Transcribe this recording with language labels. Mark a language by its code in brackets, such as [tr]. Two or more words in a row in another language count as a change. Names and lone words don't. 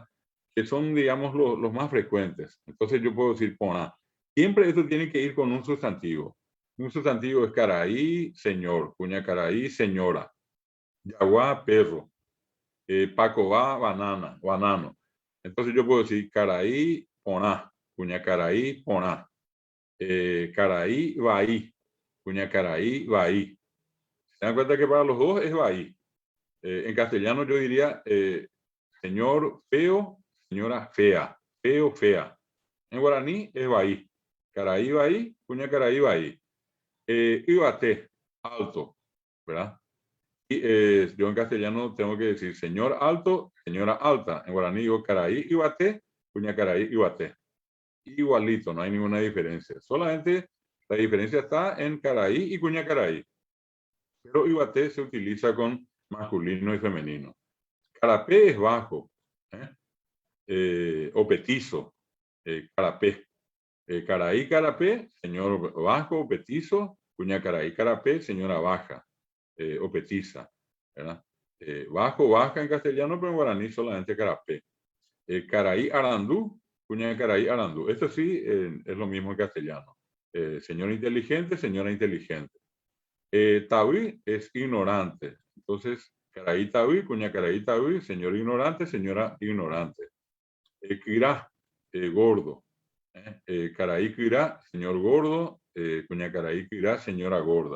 [es] Que son, digamos, los más frecuentes. Entonces yo puedo decir pona. Siempre esto tiene que ir con un sustantivo. Un sustantivo es caraí, señor. [gn] Cuña caraí, [es] señora. Yaguá, perro. Paco va, banana, banano. Entonces yo puedo decir [gn] caraí, poná. Cuña caraí, poná. Caraí, baí. Cuña caraí, baí. [es] ¿Se dan cuenta que para los dos es baí? En castellano yo diría señor feo, señora fea. Feo, fea. En guaraní es baí. [gn] Caraí, baí. Cuña caraí, baí. Ibate, [es] alto, ¿verdad? Y yo en castellano tengo que decir señor alto, señora alta. En guaraní digo [gn] caraí, ibate, cuña caraí, ibate. [es] Igualito, no hay ninguna diferencia. Solamente la diferencia está en caraí y [gn] cuña caraí. [es] Pero ibate se utiliza con masculino y femenino. Carapé es bajo, o petizo, carapé. [gn] Caraí, carapé, [es] señor bajo, petizo. [gn] Cuña caraí, carapé, [es] señora baja, o petiza, ¿verdad? Bajo, baja en castellano, pero en guaraní solamente carapé. [gn] Caraí, arandú, cuña caraí, arandú. [es] Esto sí es lo mismo en castellano. Señor inteligente, señora inteligente. Taví es ignorante. Entonces, [gn] caraí taví, cuña caraí taví, [es] señor ignorante, señora ignorante. Quirá, gordo. [gn] Caraí quirá, [es] señor gordo, [gn] cuña caraí quirá, [es] señora gorda.